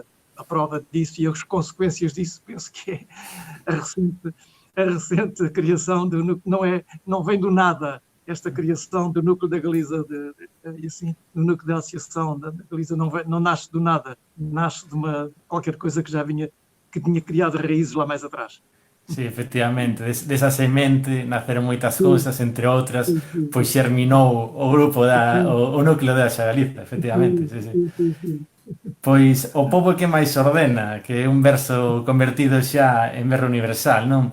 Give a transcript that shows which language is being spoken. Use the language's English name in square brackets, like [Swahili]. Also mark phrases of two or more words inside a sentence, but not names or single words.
[Portuguese] A prova disso e as consequências disso, penso que é a recente criação do núcleo. Não vem do nada esta criação do núcleo da Galiza, e assim, do núcleo da associação da Galiza não nasce do nada, nasce de qualquer coisa que tinha criado raízes lá mais atrás. [Galician] Sí, efectivamente, desa semente naceron moitas cousas, entre outras, pois xerminou o grupo o núcleo da Galiza, efectivamente, sí. Pois o pobo que máis ordena, que é un verso convertido xa en verso universal, non?